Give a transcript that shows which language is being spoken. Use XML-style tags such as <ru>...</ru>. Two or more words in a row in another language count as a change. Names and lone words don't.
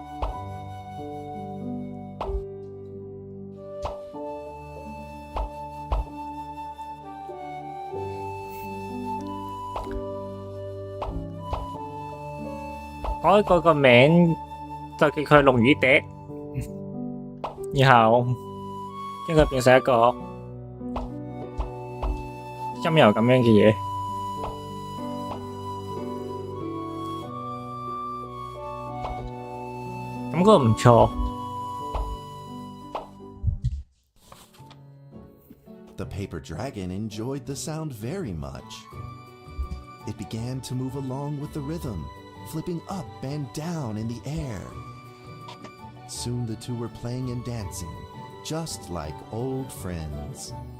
<yue>改個名就叫佢龍與笛，然後將佢變成一個音遊咁樣嘅嘢。感覺唔錯。</yue> <en>The paper dragon enjoyed the sound very much. It began to move along with the rhythm, flipping up and down in the air. Soon the two were playing and dancing, just like old friends.</en>